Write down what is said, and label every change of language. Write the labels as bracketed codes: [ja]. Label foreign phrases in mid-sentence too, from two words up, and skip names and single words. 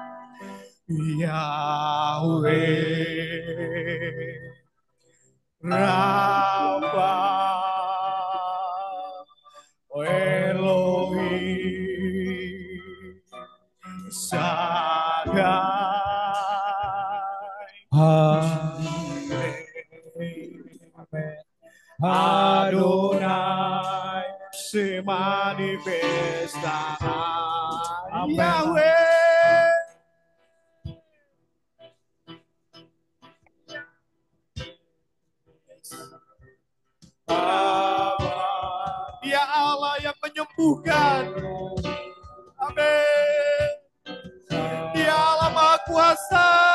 [es] Yahweh Rafa Elohim Shaddai Adonai se manifestará. [id] Yahweh Dia Allah yang menyembuhkan. Amin. Dia Allah Maha Kuasa.